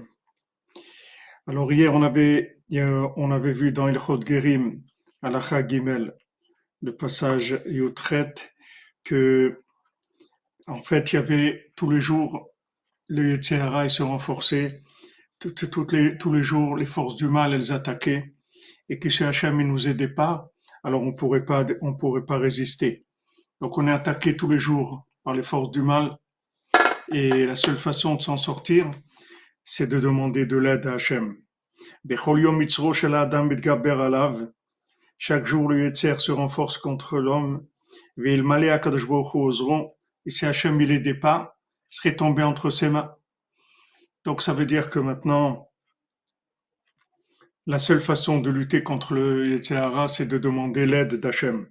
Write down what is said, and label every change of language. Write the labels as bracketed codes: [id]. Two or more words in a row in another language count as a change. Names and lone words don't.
[fr] Alors hier, on avait vu dans [he] הלכות גרים, הלכה גימל, [fr] le passage Yutret, que en fait, il y avait tous les jours, le [he] יצר הרע [fr] il se renforçait, tous les jours, les forces du mal, elles attaquaient, et que si Hachem ne nous aidait pas, alors on pourrait pas résister. Donc on est attaqué tous les jours par les forces du mal, et la seule façon de s'en sortir, c'est de demander de l'aide à Hachem. [he] בכל יום יצרו של האדם מתגבר עליו. [fr] Chaque jour, le Yetzer se renforce contre l'homme. [he] ואלמלא הקדוש ברוך הוא עוזרו. [fr] Et si Hachem ne l'aidait pas, il serait tombé entre ses mains. Donc ça veut dire que maintenant, la seule façon de lutter contre le [he] יצר הרע, [fr] c'est de demander l'aide d'Hachem.